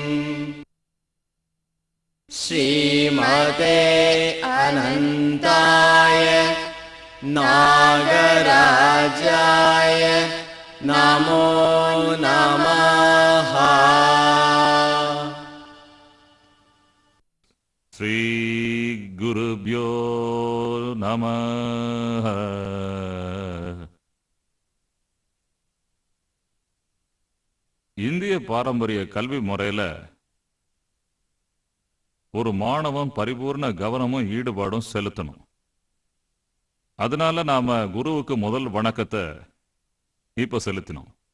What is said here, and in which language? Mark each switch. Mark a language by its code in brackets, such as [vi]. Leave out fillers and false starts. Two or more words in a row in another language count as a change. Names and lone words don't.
[sa] श्रीमते अनन्ताय नागराजाय नमो नमः। श्री गुरुभ्यो नमः। [ta] இந்திய பாரம்பரிய கல்வி முறையில ஒரு மாணவன் பரிபூர்ண கவனமும் ஈடுபாடும் செலுத்தணும். அதனால நாம குருவுக்கு முதல் வணக்கத்தை இப்ப செலுத்தினோம்.